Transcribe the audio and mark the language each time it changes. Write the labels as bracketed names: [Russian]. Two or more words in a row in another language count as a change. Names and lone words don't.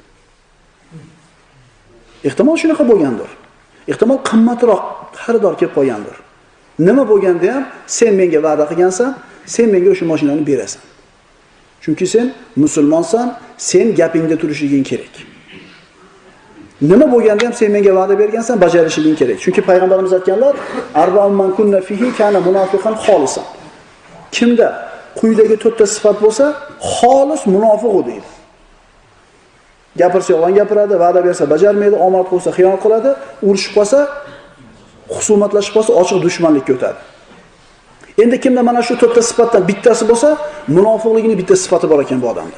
[Uzbek] Ehtimol shunaqa bo'lgandir. Ehtimol qimmatroq xaridor kelib qolgandir. Nima bo'lganda ham sen menga va'da qilgansan, sen menga o'sha mashinani berasan. Chunki sen musulmonsan, sen gapingda turishliging kerak. Nima bo'lganda ham sen menga va'da bergansan, bajarishing kerak. Chunki payg'ambarimiz aytganlar, [Arabic] أربع من كن فيه كان منافقا خالصا. [Uzbek] Kimda quyidagi 4 ta sifat bo'lsa, xolis munofiq u deydi. Gapirsa yolg'on gapiradi, va'da bersa bajarmaydi, omad qilsa xiyonat qiladi, urushib qolsa, husumatlashib qolsa ochiq dushmanlikka o'tadi. Endi kimda mana shu 4 ta sifatdan bittasi bo'lsa, munofiqligining bitta sifati bor ekan bu odamda.